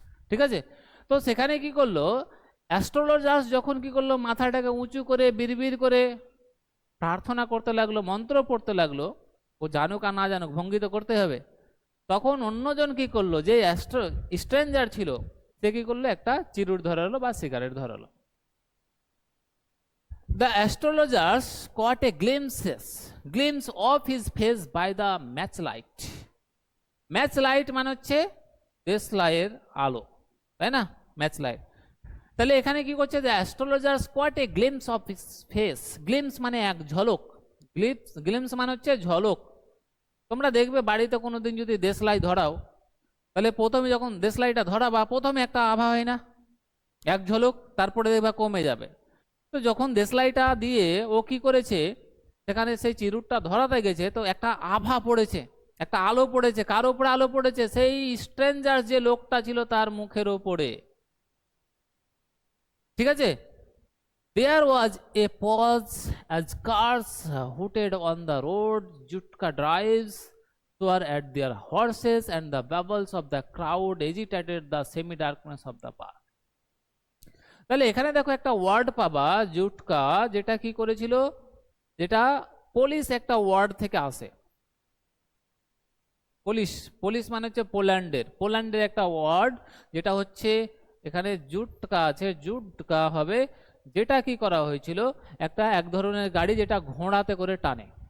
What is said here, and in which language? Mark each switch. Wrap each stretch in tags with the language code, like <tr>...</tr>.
<bn>ঠিক আছে, তো সেখানে কি করলো অ্যাস্ট্রোলজার্স, যখন কি করলো মাথাটাকে উঁচু করে বিড়বিড় করে প্রার্থনা করতে লাগলো, মন্ত্র পড়তে লাগলো, ও জানুক আর না জানুক ভঙ্গি তো করতে হবে। তখন অন্যজন কি করলো, যে স্ট্রেঞ্জার ছিল সে কি করলো, একটা চিরুট ধরালো বা cigarette ধরালো।</bn> <en>The astrologers caught a glimpse of his face by the matchlight.</en> <bn>Matchlight মানে হচ্ছে দেশলাইয়ের আলো, তাই না, ম্যাচলাইট। তাহলে এখানে কি করছে,</bn> <en>the astrologers caught a glimpse of his face.</en> <bn>glimpse মানে এক ঝলক, glimpse মানে হচ্ছে ঝলক। তোমরা দেখবে বাড়িতে কোনোদিন যদি দেশলাই ধরাও, তাহলে প্রথমে যখন দেশলাইটা ধরাবা প্রথমে একটা আভা হয় না, এক ঝলক, তারপরে দেখবা কমে যাবে। তো যখন দেশলাইটা দিয়ে ও কি করেছে, সেখানে সেই চিরুটটা ধরাতে গেছে, তো একটা আভা পড়েছে, একটা আলো পড়েছে। কার উপরে আলো পড়েছে, সেই স্ট্রেঞ্জার যে লোকটা ছিল তার মুখের ওপরে। ঠিক আছে,</bn> <en>there was a pause as cars hooted on the road, jutka drives were at their horses and the babbles of the crowd agitated the semi darkness of the park.</en> <bn>তাহলে এখানে দেখো একটা ওয়ার্ড পাবা জুটকা, যেটা কি করেছিল, যেটা পুলিশ একটা ওয়ার্ড থেকে আসে। পুলিশ মানে হচ্ছে পোল্যান্ডের একটা ওয়ার্ড, যেটা হচ্ছে এখানে জুটকা আছে, জুটকা হবে, যেটা কি করা হয়েছিল, এক ধরনের গাড়ি যেটা ঘোড়াতে করে টানে।</bn>